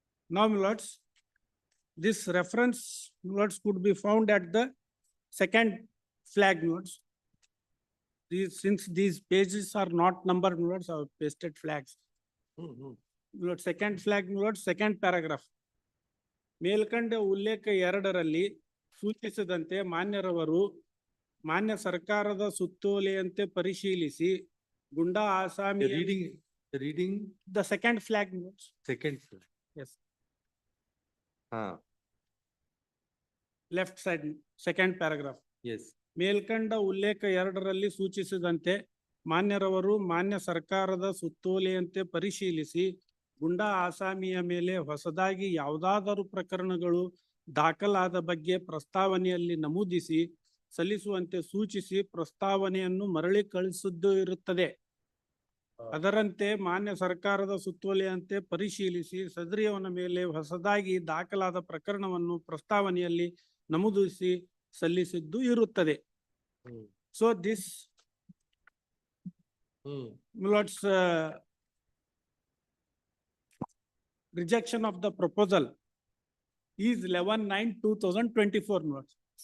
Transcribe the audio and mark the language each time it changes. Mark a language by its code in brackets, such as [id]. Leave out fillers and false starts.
[en] Now, my lords, this reference, my lords, could be found at the second flag, my lords. Since these pages are not numbered, my lords, I have pasted flags. My lord, second flag, my lord, second paragraph. [kn] ಮೇಲ್ಕಂಡ ಉಲ್ಲೇಖ 2ರಲ್ಲಿ ಸೂಚಿಸಿದಂತೆ ಮಾನ್ಯರವರು ಮಾನ್ಯ ಸರ್ಕಾರದ ಸುತ್ತೋಲೆಯಂತೆ ಪರಿಶೀಲಿಸಿ goonda ಆಸಾಮಿ [en] Reading the second flag, my lords. second. Yes. Left side second paragraph. Yes. [kn] ಮೇಲ್ಕಂಡ ಉಲ್ಲೇಖ 2ರಲ್ಲಿ ಸೂಚಿಸಿದಂತೆ ಮಾನ್ಯರವರು ಮಾನ್ಯ ಸರ್ಕಾರದ ಸುತ್ತೋಲೆಯಂತೆ ಪರಿಶೀಲಿಸಿ ಗುಂಡಾ ಆಸಾಮಿಯ ಮೇಲೆ ಹೊಸದಾಗಿ ಯಾವುದಾದರೂ ಪ್ರಕರಣಗಳು ದಾಖಲಾದ ಬಗ್ಗೆ ಪ್ರಸ್ತಾವನೆಯಲ್ಲಿ ನಮೂದಿಸಿ ಸಲ್ಲಿಸುವಂತೆ ಸೂಚಿಸಿ ಪ್ರಸ್ತಾವನೆಯನ್ನು ಮರಳಿ ಕಳಿಸಿದ್ದು ಇರುತ್ತದೆ. ಅದರಂತೆ ಮಾನ್ಯ ಸರ್ಕಾರದ ಸುತ್ತೋಲೆಯಂತೆ ಪರಿಶೀಲಿಸಿ ಸದರಿಯವನ ಮೇಲೆ ಹೊಸದಾಗಿ ದಾಖಲಾದ ಪ್ರಕರಣವನ್ನು ಪ್ರಸ್ತಾವನೆಯಲ್ಲಿ ನಮೂದಿಸಿ ಸಲ್ಲಿಸಿದ್ದು ಇರುತ್ತದೆ. [en] So this Milord's rejection of the proposal is 11/9/2024, Milords.